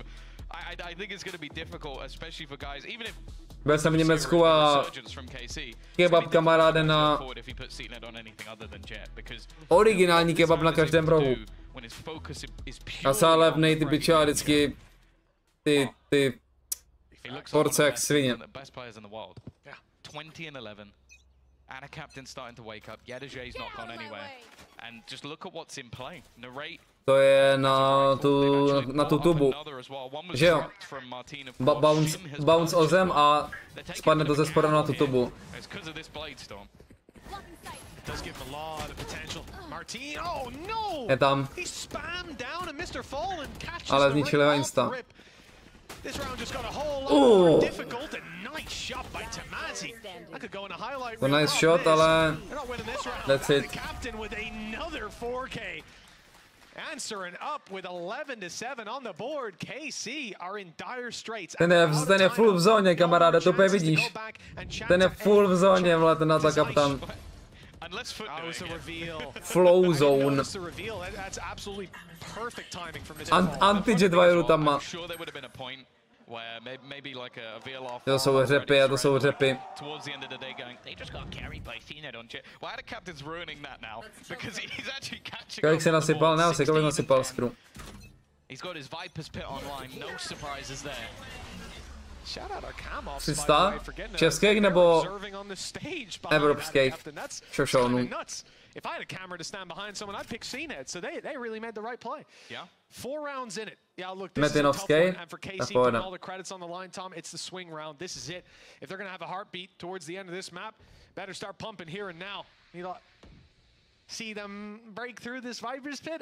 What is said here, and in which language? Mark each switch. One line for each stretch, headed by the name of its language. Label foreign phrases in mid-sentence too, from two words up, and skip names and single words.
Czech: Byl jsem v Německu a kebab kamaráde na originální kebab na každém rohu. A celá levnej ty piča vždycky ty porce jak svině.
English: And a captain starting to wake up. Yedajay's not gone anywhere. And just look at what's in play. Narrate.
Czech: To je na tu tubu. Že jo? Bounce o zem a spadne to ze spoda na tu tubu. Je tam. Ale zničili ho insta.
English: To nice shot, ale that's it. Answering up with 11-7 on the board. KC are in dire straits.
Czech: Ten je full v zóně, kamaráde, to úplně vidíš. Ten je full v zóně, vole, ten atakap tam.
English: Flow zone. Anti-jet wire tam má.
Czech: To jsou řepy a to jsou řepy. Kolik se nasypal? Ne, asi kolik nasypal skru. Přistá? Českých nebo evropských šošonů?
English: If I had a camera to stand behind someone, I'd pick CNED. So they really made the right play. Yeah. 4 rounds in it. Yeah, look, this is a tough one. And for KC, putting all the credits on the line, Tom, it's the swing round. This is it. If they're going to have a heartbeat towards the end of this map, better start pumping here and now. You see them break through this Viper's pit?